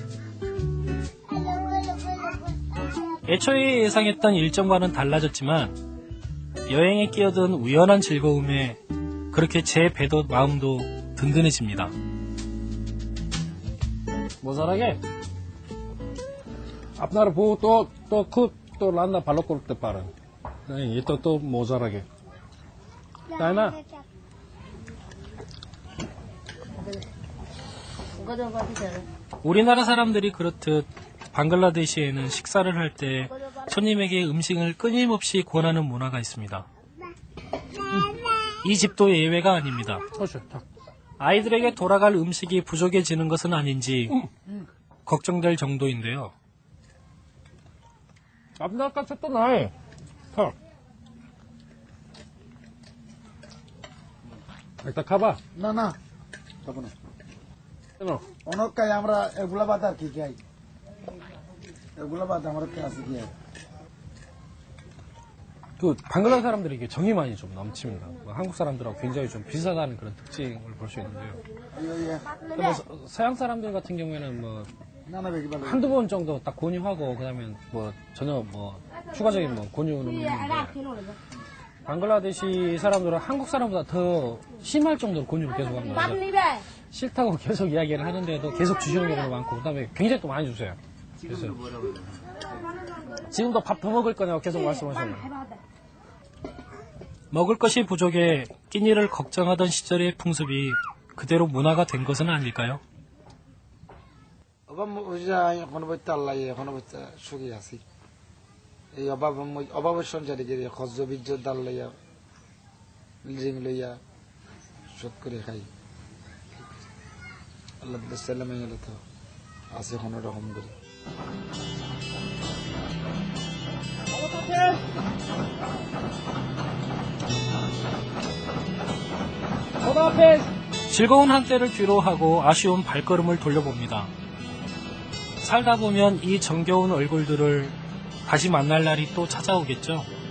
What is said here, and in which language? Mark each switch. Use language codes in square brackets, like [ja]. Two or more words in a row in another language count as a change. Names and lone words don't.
[ko] 애초에 예상했던 일정과는 달라졌지만 여행에 끼어든 우연한 즐거움에 그렇게 제 배도 마음도 든든해집니다. 모자라게? [bn] আপনার বউ তো রান্না ভালো করতে পারেন। এটা তো মোজারাগে। তাই না? [ko] 우리나라 사람들이 그렇듯 방글라데시에는 식사를 할 때 손님에게 음식을 끊임없이 권하는 문화가 있습니다. 이 집도 예외가 아닙니다. 아이들에게 돌아갈 음식이 부족해지는 것은 아닌지 걱정될 정도인데요. [bn] আপনার কাছে তো নাই। একটা খাবা? না না খাবো না। কেন? অনেক খাই আমরা এগুলা বাদ আর কি খাই এগুলা বাদ আমরা আছে কি [ko] 그 방글라 사람들이 이게 정이 많이 좀 넘칩니다. 한국 사람들하고 굉장히 좀 비슷하다는 그런 특징을 볼 수 있는데요. 근데 서양 사람들 같은 경우에는 뭐 한두 번 정도 딱 권유하고 그다음에 뭐 전혀 뭐 추가적인 뭐 권유는 없는데 방글라데시 사람들은 한국 사람보다 더 심할 정도로 권유를 계속 합니다. 싫다고 계속 이야기를 하는데도 계속 주시는 경우도 많고 그다음에 굉장히 또 많이 주세요. 그래서 지금도 밥 더 먹을 거냐고 계속 말씀하셨네요. 먹을 것이 부족해 끼니를 걱정하던 시절의 풍습이 그대로 문화가 된 것은 아닐까요? [bn] এই অভাবের সংসারে যে খজ্জ বিজ্জত ডাল লইয়া লিজিং লইয়া শোধ করে খাই আল্লাহ সাল্লামে গেল তো আছে কোনো রকম করে। [ko] 즐거운 한때를 뒤로하고 아쉬운 발걸음을 돌려봅니다. 살다 보면 이 정겨운 얼굴들을 다시 만날 날이 또 찾아오겠죠.